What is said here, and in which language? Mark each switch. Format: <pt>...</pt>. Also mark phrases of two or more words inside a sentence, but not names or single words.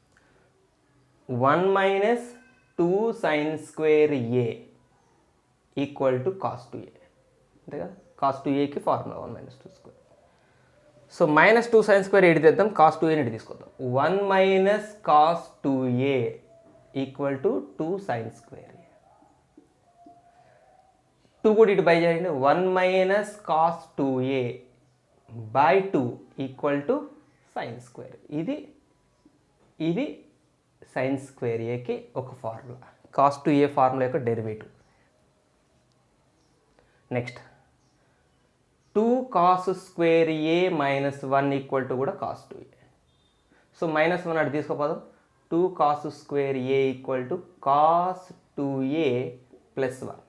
<en>1 - 2 sin² = cos 2a,</en> <te>అంతే కదా. cos 2aకి ఫార్ములా 1 - 2². సో -2 sin² ఎడి తెద్దాం, cos 2a ఎడి తీసుకొద్దాం.</te> <en>1 - cos 2a = 2 sin².</en> <te>2 కూడా ఇటు బై చేయండి.</te> <en>1 - cos 2a / 2 = sin².</en> <te>ఇది sin²aకి ఒక ఫార్ములా,</te> <en>cos 2a formula</en> <te>యొక్క డెరివేటివ్.</te> <en>నెక్స్ట్ 2 cos² a - 1 = కూడా cos 2a.</en> <te>సో -1 అటు తీసుకోపోదాం.</te> <en>2 cos² a = cos 2a + 1.</en>